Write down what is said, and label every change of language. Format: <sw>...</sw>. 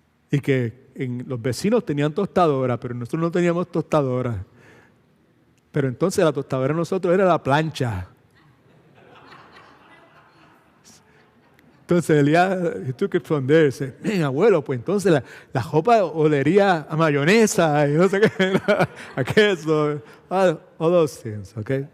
<es>Y que los vecinos tenían tostadora, pero nosotros no teníamos tostadora. Pero entonces la tostadora de nosotros era la plancha.</es> <en>Entonces Elías, he took it from there.</en> <es>Dice, abuelo, pues entonces la ropa olería a mayonesa y no sé qué, a queso,</es> <en>all those things,</en> <es>¿ok?</es>